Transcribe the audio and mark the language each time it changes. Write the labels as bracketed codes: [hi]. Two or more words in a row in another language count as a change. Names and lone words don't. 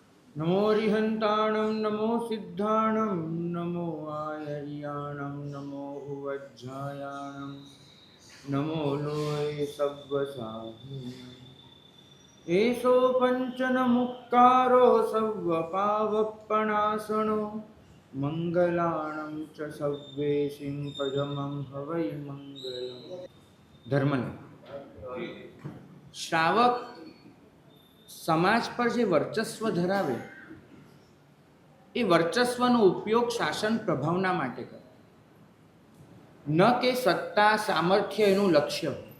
[pra] नमो रिहन्ताणं नमो सिद्धाणं नमो आयर्याणं नमो उवज्झायाणं नमो लोये सव्वसाहिनं एषो पञ्चनमुक्तारो सव्वपावपणासनो मंगलाणं च सव्वेशिं पदमं हवै मंगलम्। [gu] ધર્મને શ્રાવક સમાજ પર જે વર્ચસ્વ ધરાવે એ વર્ચસ્વનો ઉપયોગ શાસન પ્રભાવના માટે કરે, ન કે સત્તા સામર્થ્ય એનું લક્ષ્ય.